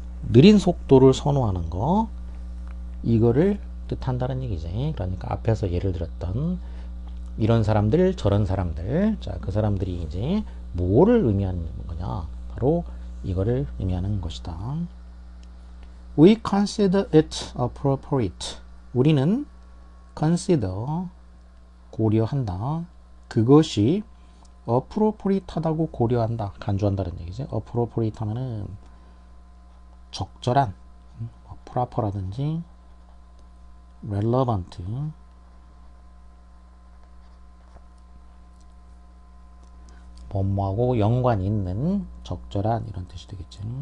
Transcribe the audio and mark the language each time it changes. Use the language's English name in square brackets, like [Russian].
[Korean] 느린 속도를 선호하는 거, 이거를 뜻한다는 얘기지. 그러니까 앞에서 예를 들었던 이런 사람들, 저런 사람들, 자, 그 사람들이 이제 뭐를 의미하는 거냐? 바로 이거를 의미하는 것이다. [English] We consider it appropriate. [Korean] 우리는 consider 고려한다. 그것이 appropriate하다고 고려한다. 간주한다는 얘기죠. appropriate 하면은 적절한, proper라든지 relevant, 뭐뭐하고 연관이 있는 적절한 이런 뜻이 되겠죠.